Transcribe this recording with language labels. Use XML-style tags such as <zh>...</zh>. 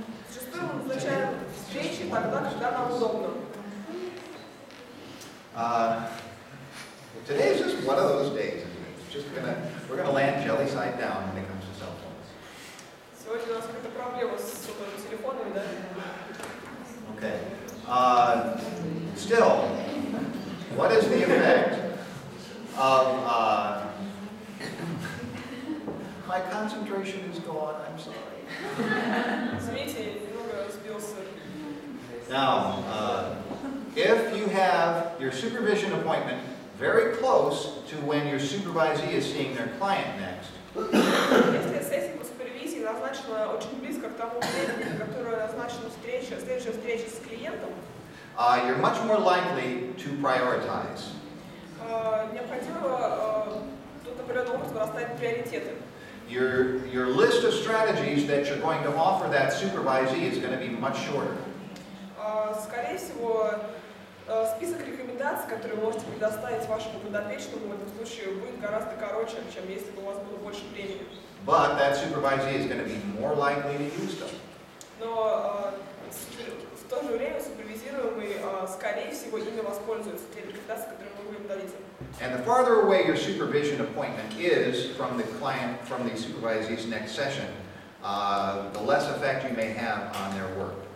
<ru>Зачастую мы назначаем встречи тогда, когда нам удобно.</ru> <en>Today's just one of those days, isn't it? We're gonna land jelly side down when it comes to cell phones.</en> <ru>Сегодня у нас какая-то проблема с телефонами, да?</ru> <en>Okay. Still, what is the effect of my concentration is gone, I'm sorry.</en> <ru>Извините, немного сбился.</ru> <en>Now, if you have your supervision appointment very close to when your supervisee is seeing their client next,</en> <ru>Если сессия по супервизии назначена очень близко к тому времени, которое назначена следующая встреча с клиентом,</ru> <en>you're much more likely to prioritize.</en> <ru>необходимо тут определенным образом расставить приоритеты.</ru> <en>Your list of strategies that you're going to offer that supervisee is going to be much shorter.</en> <ru>Скорее всего, список рекомендаций, которые вы можете предоставить вашему подопечному в этом случае, будет гораздо короче, чем если бы у вас было больше времени.</ru> <en>But that supervisee is going to be more likely to use them.</en> <ru>Но в то же время супервизируемый, скорее всего, ими воспользуется те рекомендации, которые вы ему дадите.</ru> <en>And the farther away your supervision appointment is from the client, from the supervisee's next session, the less effect you may have on their work.</en>